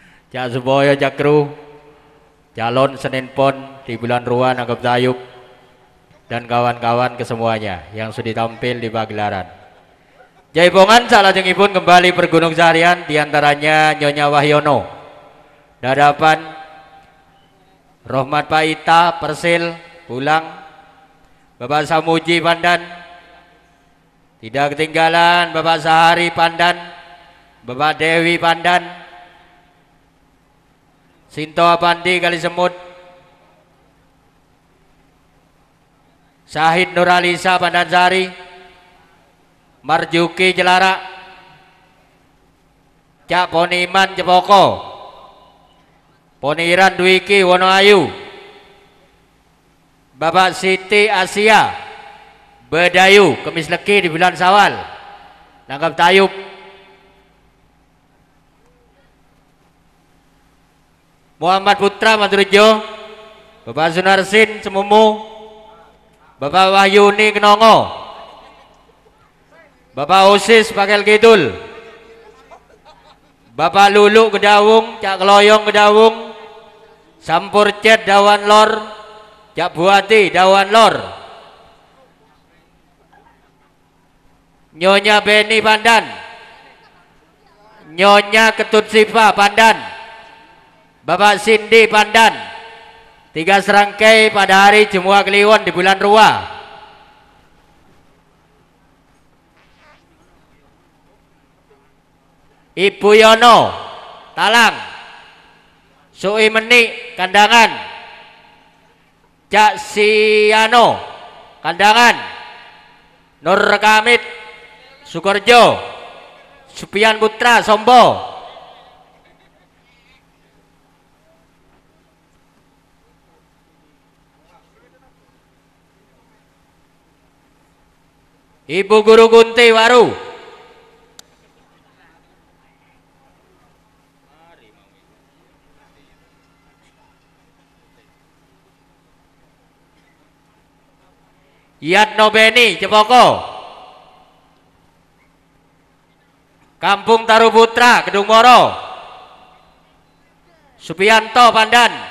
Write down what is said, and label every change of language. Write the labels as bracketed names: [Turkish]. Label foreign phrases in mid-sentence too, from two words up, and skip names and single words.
[Indonesian] Cak Suboyo Jakru, calon Senin Pon di bulan Ruan Anggap Tayub, dan kawan-kawan kesemuanya yang sudah tampil di pagelaran. Jaipongan salajengipun kembali bergunung seharian, diantaranya Nyonya Wahyono, Dadapan, Rohmat Paita, Persil, Pulang, Bapak Samuji Pandan, tidak ketinggalan Bapak Sahari Pandan, Bapak Dewi Pandan, Sinto Apandi Kalisemut, Syahid Nuralisa Pandansari, Marjuki Jelara, Cak Poniman Jepoko, Poniran Dwiki Wonoayu, Bapak Siti Asia Bedayu Kemis Leki di bulan Sawal Nanggap Tayub, Muhammad Putra Madurjo, Bapak Sunarsin Semumu, Bapak Wahyuni Kenongo, Bapak Osis Pakel Kidul, Bapak Lulu Gedawung, Cak Keloyong Gedawung, Sampur Cet Dawan Lor, Cak Buati Dawan Lor, Nyonya Beni Pandan, Nyonya Ketut Sipa Pandan, Bapak Cindy Pandan, 3 serangkai pada hari Jemua Kliwon di bulan Rua. Ibu Yono Talang, Sui Menik Kandangan, Cak Siano Kandangan, Nur Kamit Sukorjo, Supian Putra Sombo, Ibu Guru Kunti Waru, Yatno Beni Jepoko, Kampung Taru Putra Kedung Moro, Supianto Pandan,